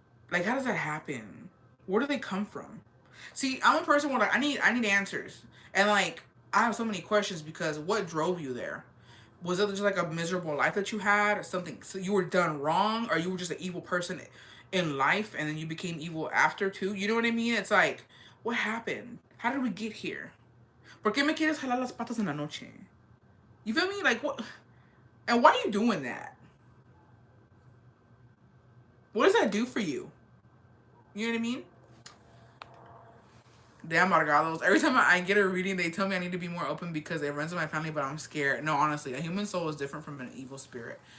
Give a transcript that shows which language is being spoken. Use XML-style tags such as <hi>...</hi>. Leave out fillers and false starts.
<en>Like how does that happen? Where do they come from? See, I'm a person where like I need answers. And like I have so many questions because what drove you there? Was it just like a miserable life that you had? Or something so you were done wrong, or you were just an evil person in life and then you became evil after too? You know what I mean? It's like, what happened? How did we get here?</en> <es>¿Por qué me quieres jalar las patas en la noche?</es> <en>You feel me? Like what? And why are you doing that? What does that do for you? You know what I mean? Damn Margados. Every time I get a reading, they tell me I need to be more open because it runs in my family, but I'm scared. No, honestly, a human soul is different from an evil spirit.</en>